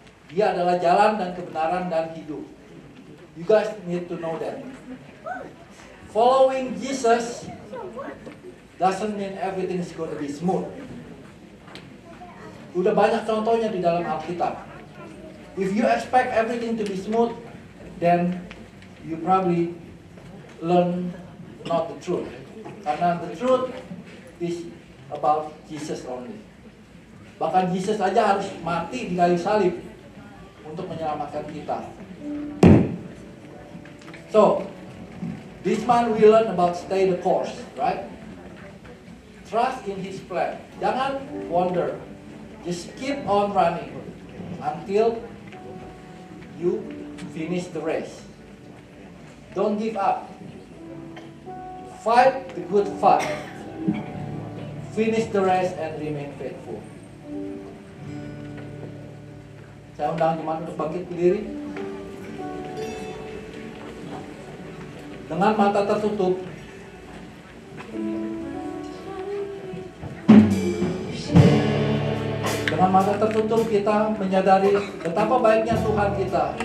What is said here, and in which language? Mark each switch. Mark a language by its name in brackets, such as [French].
[Indonesian] Dia adalah jalan dan kebenaran dan hidup. [English] You guys need to know that. Following Jesus doesn't mean everything is going to be smooth. [Indonesian] Udah banyak contohnya di dalam Alkitab. [English] If you expect everything to be smooth, then you probably learn not the truth. [Indonesian] Karena [English] the truth is about Jesus only. [Indonesian] Bahkan Jesus aja harus mati di kayu salib untuk menyelamatkan kita. [English] So, this month we learn about stay the course, right? Trust in His plan. [Indonesian] Jangan [English] wonder. Just keep on running until you finish the race. Don't give up. Fight the good fight. Finish the race and remain faithful. [Indonesian] Saya undang jemaat untuk bangkit berdiri. Dengan mata tertutup, dengan mata tertutup kita menyadari betapa baiknya Tuhan kita.